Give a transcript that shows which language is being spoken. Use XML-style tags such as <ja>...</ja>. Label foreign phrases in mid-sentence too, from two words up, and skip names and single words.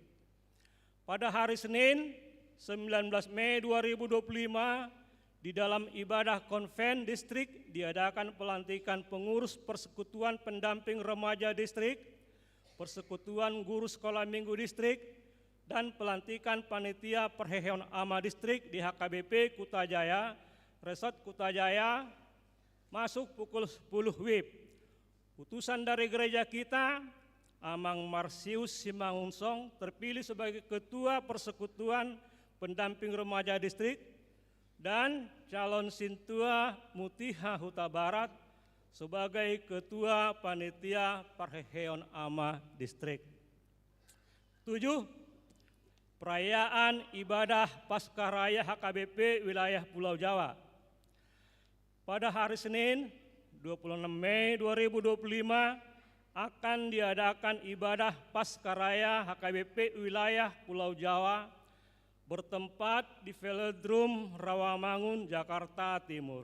<id>Pada hari Senin 19 Mei 2025 di dalam ibadah konven distrik diadakan pelantikan pengurus Persekutuan Pendamping Remaja Distrik, Persekutuan Guru Sekolah Minggu Distrik, dan pelantikan panitia Perheheon Ama Distrik di HKBP Kutajaya, Resort Kutajaya masuk pukul 10 WIB. Utusan dari gereja kita, Amang Marsius Simangunsong terpilih sebagai Ketua Persekutuan Pendamping Remaja Distrik dan calon Sintua Mutiha Huta Barat sebagai Ketua Panitia Perheheon Ama Distrik. 7. Perayaan ibadah Pascaraya HKBP wilayah Pulau Jawa. Pada hari Senin 26 Mei 2025 akan diadakan ibadah Pascaraya HKBP wilayah Pulau Jawa bertempat di Velodrome Rawamangun, Jakarta Timur.</id>